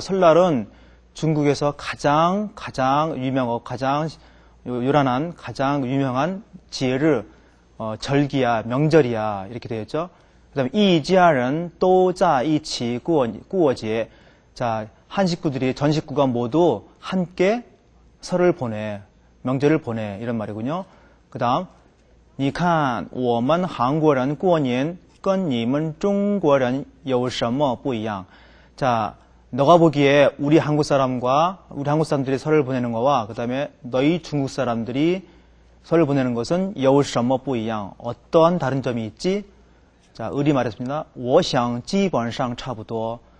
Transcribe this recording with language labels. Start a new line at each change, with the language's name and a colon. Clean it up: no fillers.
Korean: 설날은 중국에서 가장 유명하고 가장 요란한 가장 유명한节日, 절기야, 명절이야 이렇게 되었죠. 그다음에
Chinese: 一家人都在一起过节.
Korean: 자, 한 식구들이 전 식구가 모두 함께 설을 보내, 명절을 보내 이런 말이군요. 그다음
Chinese: 你看我们韩国人过年跟你们中国人有什么不一样?
Korean: 자, 너가 보기에 우리 한국 사람들이 설을 보내는 거와 그다음에 너희 중국 사람들이 설을 보내는 것은
Chinese: 有什么不一样?
Korean: 어떠한 다른 점이 있지? 자, 을이 말했습니다.
Chinese: 我想基本上差不多.